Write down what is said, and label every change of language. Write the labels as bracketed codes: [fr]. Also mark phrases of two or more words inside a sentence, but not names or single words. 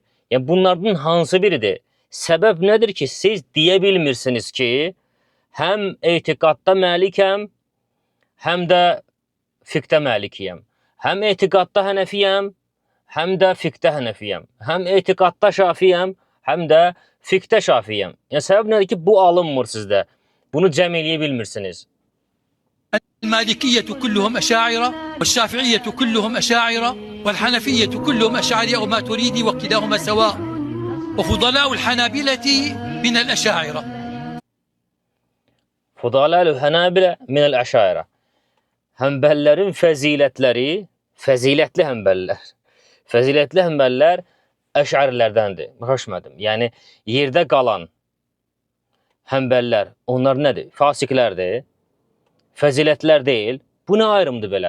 [az] Yəni bunlardan hansı biridir? Səbəb nədir ki, siz deyə bilmirsiniz ki, həm etiqadda məlikəm, həm də fiqdə məlikiyəm. Həm etiqadda hənəfiyəm, həm də fiqdə hənəfiyəm. Həm etiqadda şafiyəm, həm də fiqdə şafiyəm. Yəni səbəb nədir ki, bu alınmır sizdə? Bunu cəm eləyə bilmirsiniz. [ar] المالكية كلهم أشاعرة والشافعية كلهم أشاعرة والحنفية كلهم أشاعرة وما تريدي وكلاهما سواء وفضلاء الحنابلة من الأشاعرة. فضلاء الحنابلة من الأشاعرة. [az] Həmbəllərin fəzilətləri, fəzilətli həmbəllər əşərilərdəndir. Höşmədim. Yəni yerdə qalan həmbəllər, onlar nədir? Fasiqlərdir. Fəzilətlər deyil. Bu nə ayrımdır belə?